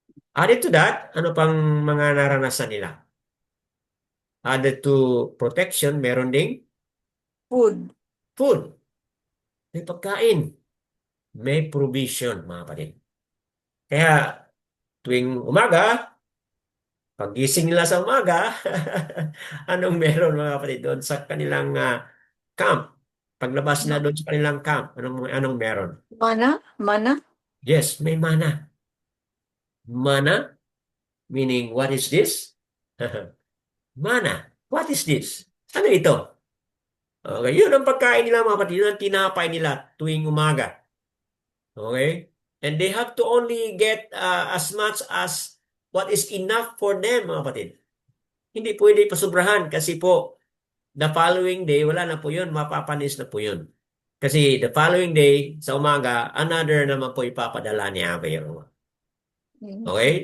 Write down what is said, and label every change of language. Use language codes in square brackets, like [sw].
[en] Added to that, [tl] ano pang mga naranasan nila? [en] Added to protection, [tl] meron ding [en] Food. [tl] food. May pagkain. May provision, mga kapatid. Kaya, tuwing umaga, paggising nila sa umaga, anong meron, mga kapatid, doon sa kanilang camp? Paglabas na doon sa kanilang camp, anong meron? Mana? Mana? Yes, may mana. [en] Mana, meaning, what is this? Mana, what is this? [tl] Ano ito? Okay, yun ang pagkain nila, mga kapatid. Yun ang tinapay nila tuwing umaga. Okay? [en] And they have to only get as much as what is enough for them, [tl] mga kapatid. Hindi pwede pasubrahan kasi po, [en] the following day, [tl] wala na po yun, mapapanis na po yun. Kasi [en] the following day, [tl] sa umaga, another naman po ipapadala ni Abba Yahuwah. Okay?